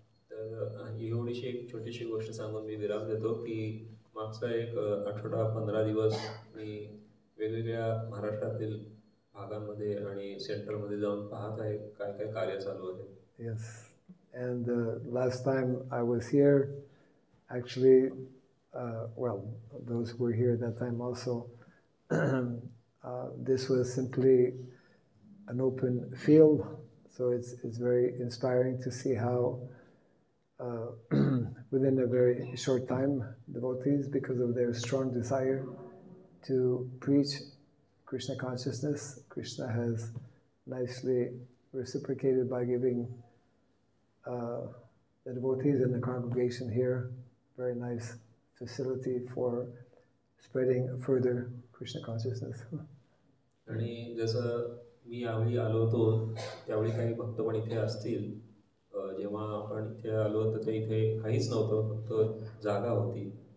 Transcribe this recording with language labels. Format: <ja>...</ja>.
<mr>तर एवढीशी एक छोटीशी गोष्ट सांगून मी विराम देतो की मागचा एक आठवडा 15 दिवस मी वेगवेगळ्या महाराष्ट्रातील भागांमध्ये आणि सेंटरमध्ये जाऊन पाहत आहे काय काय कार्य चालू आहे.</mr> <en>Yes. And last time I was here, actually, well, those who were here at that time also, this was simply an open field. So it's very inspiring to see how within a very short time, devotees, because of their strong desire to preach Krishna consciousness, Krishna has nicely reciprocated by giving the devotees in the congregation here very nice facility for spreading further Krishna consciousness.</en> <mr>आणि जसं मी यावेळी आलो होतो त्यावेळी काही भक्तगण इथे असतील. जेव्हा आपण इथे आलो तर ते इथे काहीच नव्हतं, फक्त जागा होती.</mr>